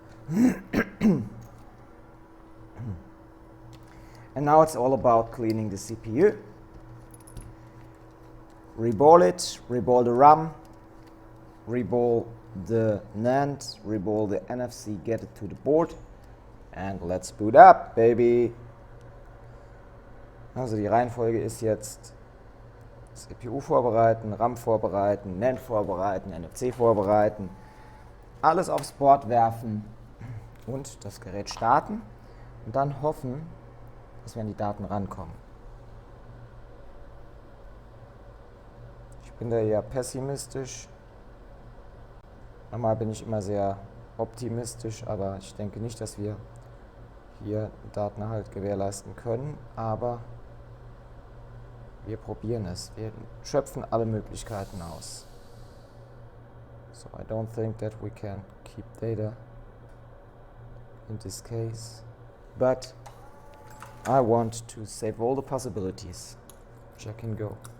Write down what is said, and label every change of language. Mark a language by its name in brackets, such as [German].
[English] And now it's all about cleaning the CPU. Reball it, reball the RAM. Reball the NAND, reball the NFC, get it to the board and let's boot up, baby. [German] Also die Reihenfolge ist jetzt CPU vorbereiten, RAM vorbereiten, NAND vorbereiten, NFC vorbereiten, alles aufs Board werfen und das Gerät starten und dann hoffen, dass wir an die Daten rankommen. Ich bin da eher pessimistisch. Normal bin ich immer sehr optimistisch, aber ich denke nicht, dass wir hier Datenerhalt gewährleisten können, aber wir probieren es. Wir schöpfen alle Möglichkeiten aus. [English] So I don't think that we can keep data in this case, but I want to save all the possibilities which I can go.